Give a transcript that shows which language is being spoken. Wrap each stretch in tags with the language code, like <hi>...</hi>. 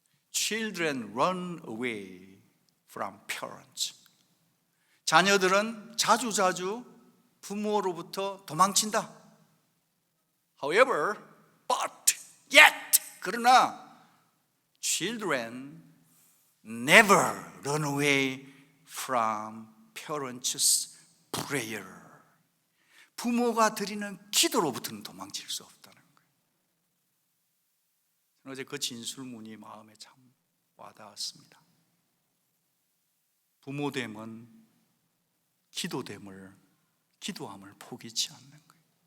<en>Children run away from parents.</en> <ko>자녀들은 자주자주 부모로부터 도망친다.</ko> <en>However, but, yet, 그러나 children never run away from parents' prayer.</en> <ko>부모가 드리는 기도로부터는 도망칠 수 없다는 거예요. 저는 어제 그 진술문이 마음에 참 와닿았습니다. 부모됨은 기도함을 포기치 않는 거예요.</ko>